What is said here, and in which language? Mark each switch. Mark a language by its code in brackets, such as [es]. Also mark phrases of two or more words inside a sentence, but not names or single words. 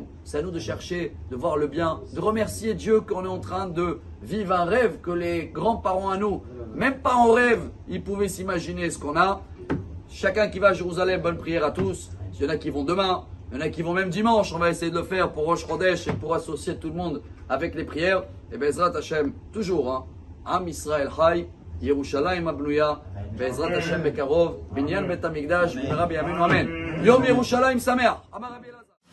[fr] C'est à nous de chercher, de voir le bien, de remercier Dieu qu'on est en train de vivre un rêve que les grands-parents à nous, même pas en rêve, ils pouvaient s'imaginer ce qu'on a. Chacun qui va à Jérusalem, bonne prière à tous. Il y en a qui vont demain, il y en a qui vont même dimanche. On va essayer de le faire pour Rosh Chodesh et pour associer tout le monde avec les prières. Et [he] בעזרת השם, [fr] toujours, hein. [he] עם ישראל חי, ירושלים הבנויה, בעזרת השם בקרוב, בניין בית המקדש, במהרה בימינו אמן. יום ירושלים שמח.